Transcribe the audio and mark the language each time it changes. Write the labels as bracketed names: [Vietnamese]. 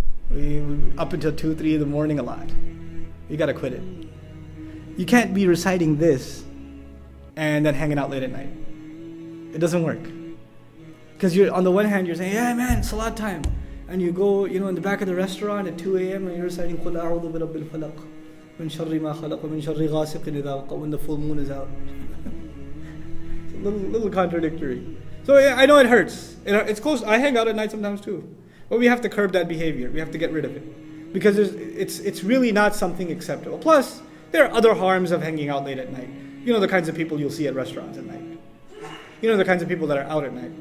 [English] We up until 2, 3 in the morning a lot. You gotta quit it. You can't be reciting this and then hanging out late at night. It doesn't work. Because you're on the one hand you're saying, yeah man, salat time. And you go, in the back of the restaurant at 2 a.m. and you're reciting [Arabic] قُلْ أَعُوذُ بِرَبِّ الْفَلَقِ مِنْ شَرِّ مَا خَلَقَ وَمِنْ شَرِّ غَاسِقٍ إِذَا وَقَبَ [English] when the full moon is out. It's a little contradictory. So I know it hurts. It's close. I hang out at night sometimes too. But we have to curb that behavior. We have to get rid of it. Because it's really not something acceptable. Plus, there are other harms of hanging out late at night. The kinds of people you'll see at restaurants at night. The kinds of people that are out at night.